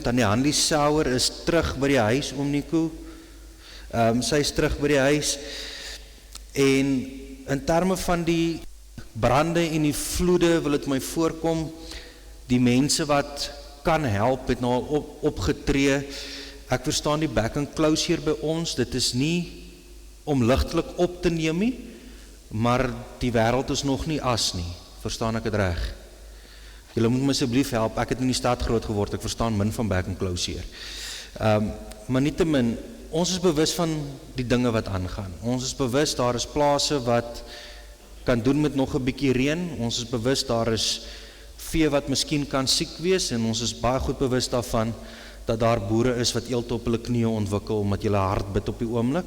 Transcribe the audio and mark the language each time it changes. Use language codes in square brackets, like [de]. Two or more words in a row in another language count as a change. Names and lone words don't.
[af] Tannie Hanlie Sauer is terug by die huis, oom Nico. Sy is terug by die huis. En in terme van die brande en die vloede wil dit my voorkom, die mense wat kan help, het nou al opgetree. Ek verstaan die [en] back and close [af] hier by ons, dit is nie om ligtelik op te neem nie, maar die wêreld is nog nie as nie, verstaan ek het reg? Julle moet my asseblief help, ek het in die stad groot geword, ek verstaan min van [en] back and close [af] hier. Maar nietemin, ons is bewus van die dinge wat aangaan. Ons is bewus, daar is plase wat kan doen met nog 'n bietjie reën. Ons is bewus, daar is vee wat miskien kan siek wees, en ons is baie goed bewus daarvan, dat daar boere is wat eelt op hulle knieë ontwikkel, omdat julle hard bid op die oomblik.